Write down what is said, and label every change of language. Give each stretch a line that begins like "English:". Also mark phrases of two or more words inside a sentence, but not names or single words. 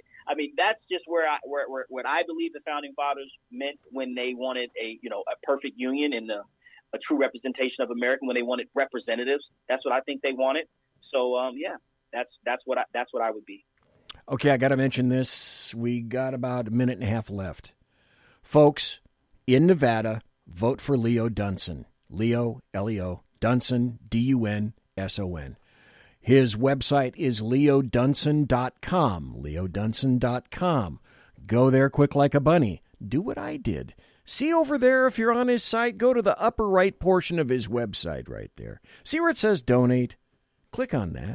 English: I mean, that's just what I believe the founding fathers meant when they wanted a perfect union and a true representation of America. When they wanted representatives, that's what I think they wanted. So that's what I would be. Okay, I got to mention this. We got about a minute and a half left, folks. In Nevada, vote for Leo Dunson. Leo, L-E-O, Dunson, D-U-N-S-O-N. His website is leodunson.com, leodunson.com. Go there quick like a bunny. Do what I did. See over there, if you're on his site, go to the upper right portion of his website right there. See where it says donate? Click on that.